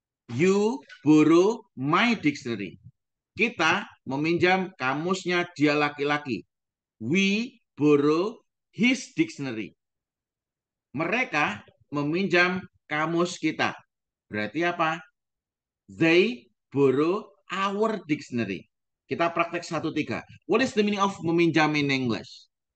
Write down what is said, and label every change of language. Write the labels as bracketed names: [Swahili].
[English] You borrow my dictionary. [Indonesian] Kita meminjam kamusnya dia laki-laki. [English] We borrow his dictionary. Mereka meminjam kamus kita. Berarti apa? They borrow our dictionary. [Indonesian] Kita praktek 1, 3. [English] What is the meaning of meminjam in English?